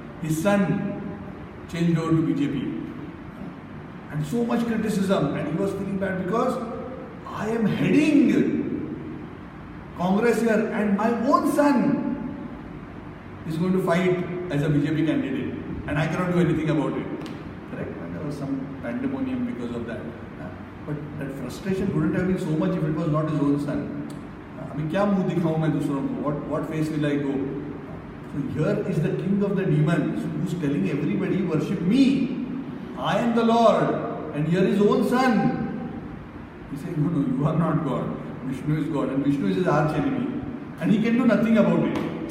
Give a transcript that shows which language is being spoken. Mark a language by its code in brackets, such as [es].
[en] His son changed over to BJP. And so much criticism, and he was feeling bad because I am heading Congress here and my own son is going to fight as a BJP candidate and I cannot do anything about it. Correct? And there was some pandemonium because of that. But that frustration wouldn't have been so much if it was not his own son. [hi] अभी क्या मुंह दिखाऊं मैं दूसरों को? [en] What face will I go? So here is the king of the demons who's telling everybody worship me. I am the Lord, and here is his own son. He said, no, you are not God. Vishnu is God, and Vishnu is his arch enemy, and he can do nothing about it.